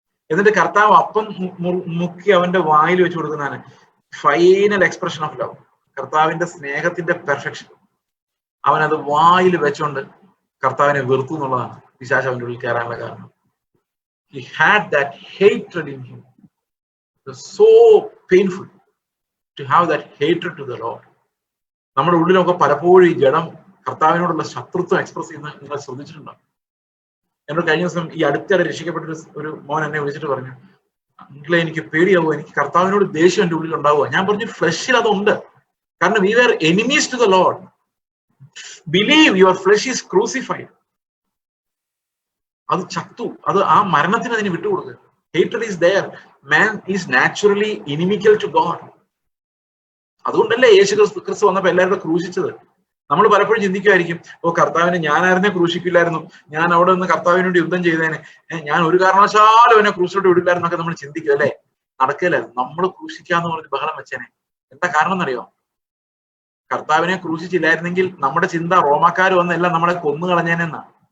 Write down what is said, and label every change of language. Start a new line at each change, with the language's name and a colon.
Malayalam: എന്നിട്ട് കർത്താവ് അപ്പം മുക്കി അവന്റെ വായിൽ വെച്ച് കൊടുക്കുന്നതാണ്
English: Final expression of love.
Malayalam: കർത്താവിന്റെ സ്നേഹത്തിന്റെ പെർഫെക്ഷൻ അവനത് വായിൽ വെച്ചോണ്ട് കർത്താവിനെ വെറുത്തു എന്നുള്ളതാണ് പിശാച് അവന്റെ ഉള്ളിൽ കയറാനുള്ള കാരണം.
English: He had that hatred in him. It was so painful to have that hatred to the Lord.
Malayalam: നമ്മുടെ ഉള്ളിലൊക്കെ പലപ്പോഴും ഈ ജഡം കർത്താവിനോടുള്ള ശത്രുത്വം എക്സ്പ്രസ് ചെയ്യുന്ന നിങ്ങൾ ശ്രദ്ധിച്ചിട്ടുണ്ടോ? എന്നോട് കഴിഞ്ഞ ദിവസം ഈ അടുത്തിടെ രക്ഷിക്കപ്പെട്ട ഒരു മോൻ എന്നെ വിളിച്ചിട്ട് പറഞ്ഞു, അങ്കിളെ എനിക്ക് പേടിയാവുക, എനിക്ക് കർത്താവിനോട് ദേഷ്യം എന്റെ ഉള്ളിൽ ഉണ്ടാവുക. ഞാൻ പറഞ്ഞു, ഫ്ലഷിൽ അതുണ്ട്. കാരണം
English: we were enemies to the Lord. Believe your flesh is crucified.
Malayalam: അത് ചത്തു, അത് ആ മരണത്തിന് അതിന് വിട്ടുകൊടുക്കുക.
English: Hatred is there. Man is naturally inimical to God.
Malayalam: അതുകൊണ്ടല്ലേ യേശു ക്രിസ്തു വന്നപ്പോ എല്ലാവരും ക്രൂശിച്ചത്. നമ്മൾ പലപ്പോഴും ചിന്തിക്കുമായിരിക്കും, കർത്താവിനെ ഞാനായിരുന്നെ ക്രൂശിക്കില്ലായിരുന്നു, ഞാൻ അവിടെ നിന്ന് കർത്താവിന് വേണ്ടി യുദ്ധം ചെയ്തേനെ, ഞാൻ ഒരു കാരണവശാലും അവനെ ക്രൂശിലോട്ട് വിടില്ലായിരുന്നു എന്നൊക്കെ നമ്മൾ ചിന്തിക്കും അല്ലേ? നടക്കില്ലായിരുന്നു. നമ്മൾ ക്രൂശിക്കാന്ന് പറഞ്ഞ് ബഹളം വെച്ചേനെ. എന്താ കാരണം എന്നറിയോ? കർത്താവിനെ ക്രൂശിച്ചില്ലായിരുന്നെങ്കിൽ നമ്മുടെ ചിന്ത റോമാക്കാർ വന്നെല്ലാം നമ്മളെ കൊന്നു കളഞ്ഞേനെന്നാ.